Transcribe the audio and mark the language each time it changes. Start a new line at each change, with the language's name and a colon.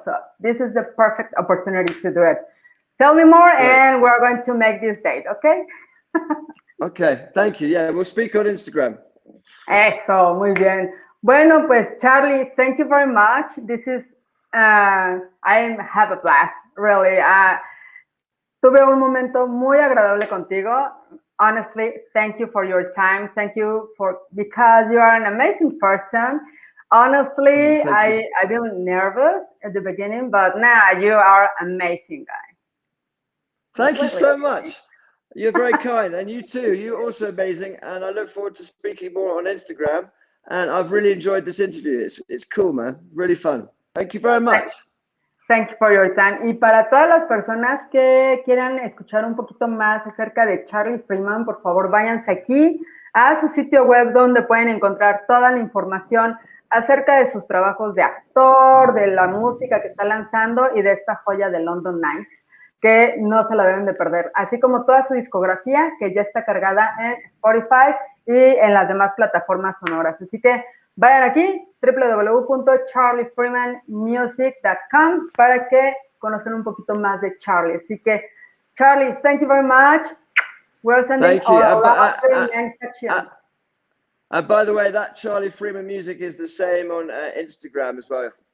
English: So this is the perfect opportunity to do it. Tell me more, and we're going to make this date. Okay. Okay. Thank you. Yeah, we'll speak on Instagram.
Spanish: Eso, muy bien. Bueno, pues Charlie,
English: thank you very much. This is, I have a blast, really.
Spanish: Tuve un momento muy agradable contigo.
English: Honestly, thank you for your time. Thank you because you are an amazing person. Honestly, Thank you. I've been nervous at the beginning, but now you are amazing guy. Thank you so amazing. much. You're very kind, and you too. You're also amazing, and I look forward to speaking more on Instagram. And I've really enjoyed this interview. It's cool, man. Really fun. Thank you very much. Thank you for your time.
Spanish: Y para todas las personas que quieran escuchar un poquito más acerca de Charlie Freeman, por favor, váyanse aquí a su sitio web donde pueden encontrar toda la información acerca de sus trabajos de actor, de la música que está lanzando y de esta joya de London Nights, que no se la deben de perder, así como toda su discografía que ya está cargada en Spotify y en las demás plataformas sonoras. Así que vayan aquí, www.charliefreemanmusic.com, para que conozcan un poquito más de Charlie. Así que,
English: Charlie, thank you very much. We're sending all love and by the way, that Charlie Freeman music is the same on Instagram as well.